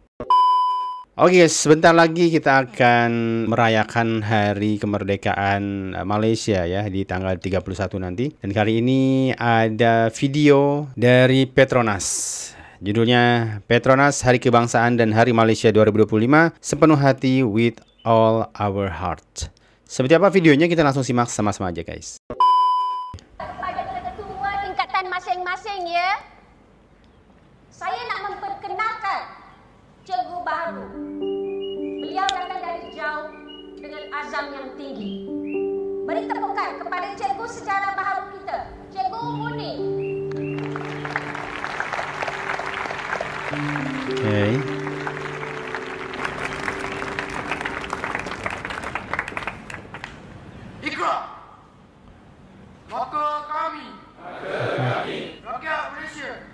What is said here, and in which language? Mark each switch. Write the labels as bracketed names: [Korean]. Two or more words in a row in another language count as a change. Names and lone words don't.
[Indonesian] Oke guys, sebentar lagi kita akan merayakan hari kemerdekaan Malaysia ya di tanggal 31 nanti. Dan kali ini ada video dari Petronas. Judulnya Petronas Hari Kebangsaan dan Hari Malaysia 2025 sepenuh hati [English] with all our heart. [Indonesian] Seperti apa videonya kita langsung simak sama-sama aja guys. [Malay] Kepada ketua tingkatan masing-masing ya. Saya nak memperkenalkan cikgu baru. Beliau datang dari jauh dengan azam yang tinggi. Beri tepukan kepada cikgu sejarah baru kita, Cikgu Muni. Okay. Ikra, maka kami rakyat Malaysia